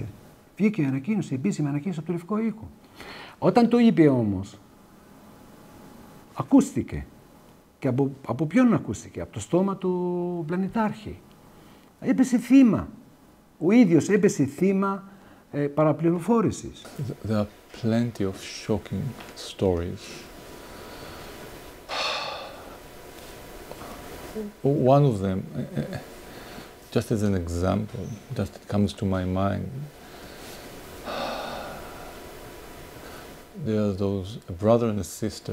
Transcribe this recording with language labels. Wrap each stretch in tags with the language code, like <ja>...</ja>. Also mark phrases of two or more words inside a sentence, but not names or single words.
<el>Βγήκε η ανακοίνωση, επίσημη ανακοίνωση από το Λευκό Οίκο. Όταν το είπε όμως, ακούστηκε. Και από ποιον ακούστηκε? Από το στόμα του πλανητάρχη. Έπεσε θύμα. Ο ίδιος έπεσε θύμα παραπληροφόρησης.</el> <en>There are plenty of shocking stories. One of them, just as an example, just comes to my mind. There are a brother and a sister.</en>